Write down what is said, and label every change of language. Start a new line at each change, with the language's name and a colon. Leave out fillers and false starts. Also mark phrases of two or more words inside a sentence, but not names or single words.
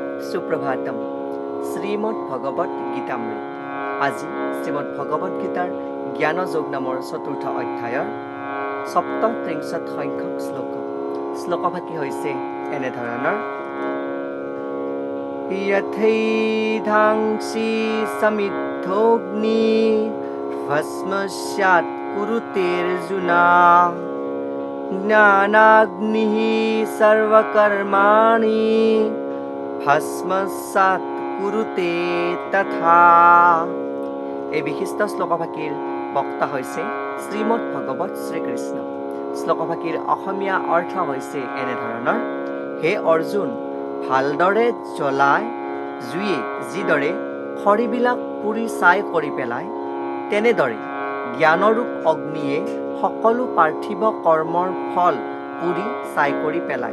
Sanskrit: সুপ্রভাতম। শ্রীমদ ভগবত গীতামৃত।
Assamese: আজি শ্রীমদ ভগবত গীতাৰ জ্ঞানযোগ নামৰ চতুৰ্থ অধ্যায়ৰ ৩৭ সংখ্যক শ্লোক। শ্লোকভাগী হৈছে এনেধৰণৰ:
Sanskrit: यथैधांसि समिद्धोऽग्नि भस्मस्यात् कुरुतेऽर्जुना ज्ञानाग्निः सर्वकर्माणि भस्मसात् कुरुते तथा।
Assamese: এই বিশিষ্ট শ্লোকভাগীৰ বক্তা হৈছে শ্ৰীমদ ভগৱত শ্ৰীকৃষ্ণ। শ্লোকভাগীৰ অসমীয়া অৰ্থ হৈছে এনেধৰণৰ: হে অৰ্জুন, ভালদৰে জ্বলাই জুয়ে যিদৰে খৰিবিলাক পুৰি ছাই কৰি পেলায়, তেনেদৰে জ্ঞানৰূপ অগ্নিয়ে সকলো পাৰ্থিৱ কৰ্মৰ ফল পুৰি ছাই কৰি পেলায়।